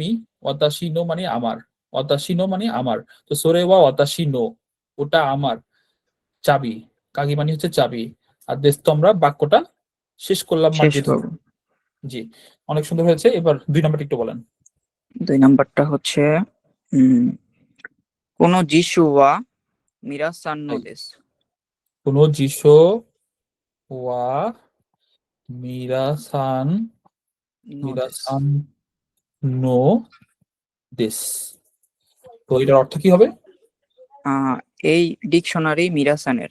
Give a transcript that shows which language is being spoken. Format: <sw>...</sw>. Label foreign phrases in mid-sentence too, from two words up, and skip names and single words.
<bn>আমি,</bn> <ja>私 の</ja> <bn>মানে আমার,</bn> <ja>私 の</ja> <bn>মানে আমার। তো</bn> <ja>それ は 私 の,</ja> <bn>ওটা আমার চাবি, কাগি মানে হচ্ছে চাবি। আর দেশ তো আমরা বাক্যটা শেষ করলাম শেষ মার্জিত। করব। জি, অনেক সুন্দর হয়েছে। এবার 2 নম্বরটা একটু বলেন। 2 নাম্বারটা হচ্ছে, উম,</bn> <ja>この辞書は皆さんのです。この 辞書 は ミラーさん, のです。ミラーさん の です.</ja> <bn>তো এটার অর্থ কি হবে? এই ডিকশনারি মিরাসানের।</bn>